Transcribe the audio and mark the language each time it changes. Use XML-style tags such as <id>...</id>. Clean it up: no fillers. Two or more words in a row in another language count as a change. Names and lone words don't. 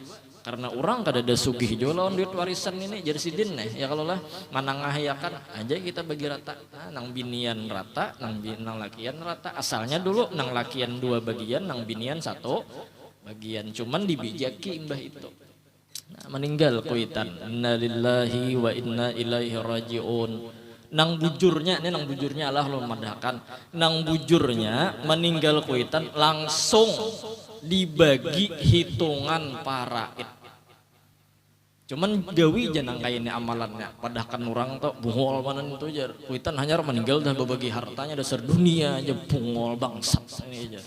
<bjn>Karena orang kada ada sugih juga lawan duit warisan ini jadi sidin nih ya kalau lah manangahayakan aja kita bagi rata nah, nang binian rata nang lakian rata asalnya dulu nang lakian 2 bagian nang binian 1 bagian cuman dibijaki imbah itu nah, meninggal kuitan</bjn> <ar>إنا لله وإنا إليه راجعون</ar> <bjn>nang bujurnya ini nang bujurnya Allah lo madahkan nang bujurnya meninggal kuitan langsung dibagi hitungan faraid. Cuman gawi jangan kayak ini amalannya. Padahkan orang tuh bungol mana itu aja. Kuitan hanya meninggal dah berbagi hartanya dasar dunia aja bungol bangsat ini aja.</bjn>